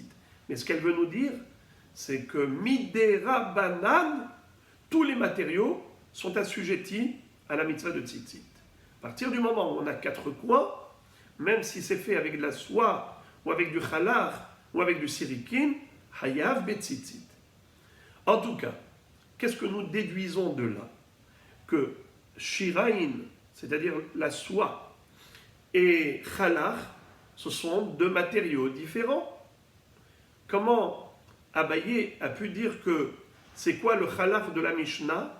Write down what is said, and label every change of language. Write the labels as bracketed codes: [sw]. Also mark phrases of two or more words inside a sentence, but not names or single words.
[fr] Mais ce qu'elle veut nous dire, c'est que [he] מדרבנן, [fr] tous les matériaux sont assujettis à la mitzvah de tzitzit. À partir du moment où on a 4 coins, même si c'est fait avec de la soie, ou avec du chalach, ou avec du sirikin, [he] חייב בציצית. [fr] En tout cas, qu'est-ce que nous déduisons de là? Que shirain, c'est-à-dire la soie, et chalach, ce sont 2 matériaux différents. Comment Abaye a pu dire que c'est quoi le chalach de la Mishnah?